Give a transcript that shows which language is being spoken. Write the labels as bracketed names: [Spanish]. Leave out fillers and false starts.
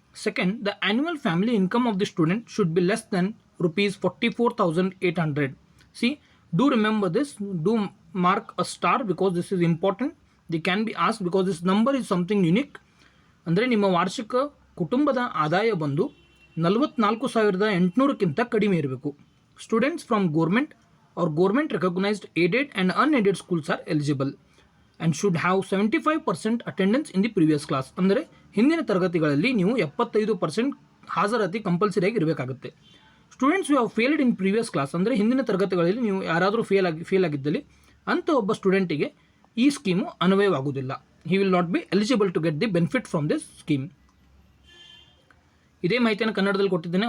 [English] Second, the annual family income of the student should be less than ₹44,800. See, do remember this, do mark a star because this is important. The can be ask because this number is something unique. [Kannada] ಅಂದರೆ ನಿಮ್ಮ ವಾರ್ಷಿಕ ಕುಟುಂಬದ ಆದಾಯ ಬಂದು 44,800ಕ್ಕಿಂತ ಕಡಿಮೆ ಇರಬೇಕು. [English] Students from government or government recognized aided and unaided schools are eligible and should have 75% attendance in the previous class. [Kannada] ಅಂದರೆ ಹಿಂದಿನ ತರಗತಿಗಳಲ್ಲಿ ನೀವು 75% ಹಾಜರಾತಿ ಕಂಪಲ್ಸರಿಯಾಗಿ ಇರಬೇಕಾಗುತ್ತೆ. [English] students you have failed in previous class [Kannada] ಅಂದರೆ ಹಿಂದಿನ ತರಗತಿಗಳಲ್ಲಿ ನೀವು ಯಾರಾದರೂ ಫೇಲ್ ಆಗಿದ್ದಲ್ಲಿ ಅಂಥ ಒಬ್ಬ ಸ್ಟೂಡೆಂಟಿಗೆ ಈ ಸ್ಕೀಮು ಅನ್ವಯವಾಗುವುದಿಲ್ಲ. [English] He will not be eligible to get the benefit from this scheme. [Kannada] ಇದೇ ಮಾಹಿತಿಯನ್ನು ಕನ್ನಡದಲ್ಲಿ ಕೊಟ್ಟಿದ್ದೇನೆ.